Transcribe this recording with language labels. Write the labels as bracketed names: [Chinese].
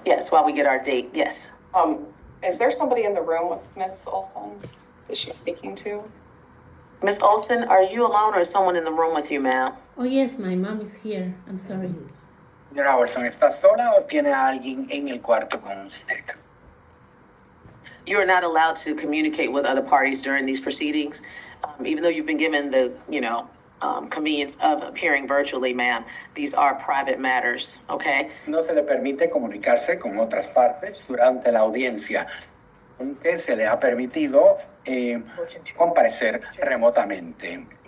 [English] Yes, while we get our date. Yes. Is there somebody in the room with Ms. Olson that she's speaking to? Ms. Olson, are you alone or is someone in the room with you, ma'am? Oh yes, my mom is here. I'm sorry. [Spanish] Señora Olson, ¿está sola o tiene a alguien en el cuarto con usted? [English] You are not allowed to communicate with other parties during these proceedings. Even though you've been given the, convenience of appearing virtually, ma'am, these are private matters, okay? [Spanish] No se le permite comunicarse con otras partes durante la audiencia, aunque se le ha permitido comparecer remotamente.